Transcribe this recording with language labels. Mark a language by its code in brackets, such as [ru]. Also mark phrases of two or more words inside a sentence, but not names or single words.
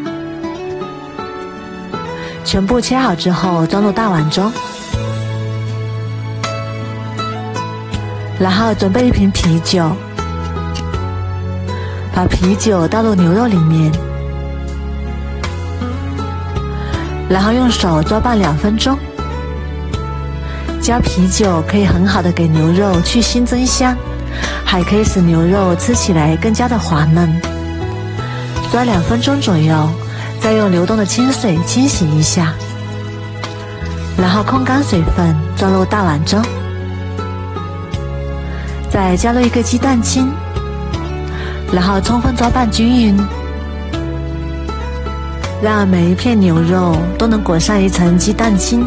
[zh] 全部切好之後裝入大碗中，然後準備一瓶啤酒，把啤酒倒入牛肉裡面，然後用手抓拌2分鐘。加啤酒可以很好的給牛肉去腥增香，還可以使牛肉吃起來更加的滑嫩。抓2 分鐘左右，再用流動的清水清洗一下，然後控乾水分，裝入大碗中。再加入一個雞蛋清，然後充分抓拌均勻，讓每一片牛肉都能裹上一層雞蛋清。